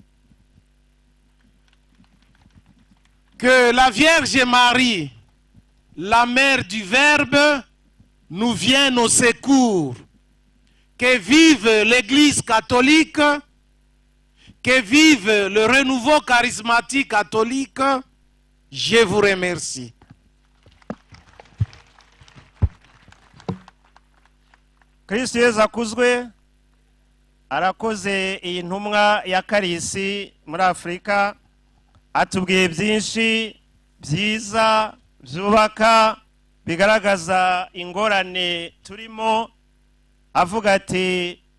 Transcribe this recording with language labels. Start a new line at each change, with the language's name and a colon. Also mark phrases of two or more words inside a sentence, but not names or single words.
French: Que la Vierge Marie, la mère du Verbe, nous vienne au secours. Que vive l'Église catholique, que vive le renouveau charismatique catholique. Je vous remercie.
Kinyarwanda: Kristo Yesu akuzwe. Arakoze iyi ntumwa ya Karisi muri Afrika, atubwiye byinshi byiza byubaka bigaragaza ingorane turimo, avuga ati